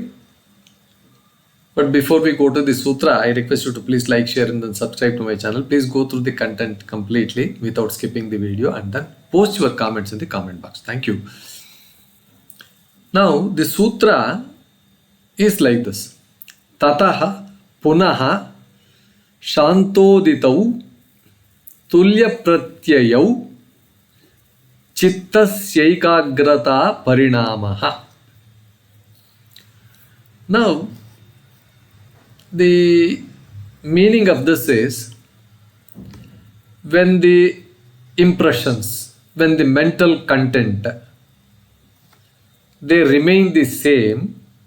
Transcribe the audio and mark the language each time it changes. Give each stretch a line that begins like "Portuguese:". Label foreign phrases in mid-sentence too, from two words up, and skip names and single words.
English: But before we go to the sutra, I request you to please like, share and then subscribe to my channel. Please go through the content completely without skipping the video and then post your comments in the comment box. Thank you. Now, the sutra is like this.
Sanskrit: Tataḥ, punaḥ, śāntoditau, tulya-pratyayau, cittasyaikāgratā-pariṇāmaḥ.
English: Now, the meaning of this is when the impressions, when the mental content, they remain the same,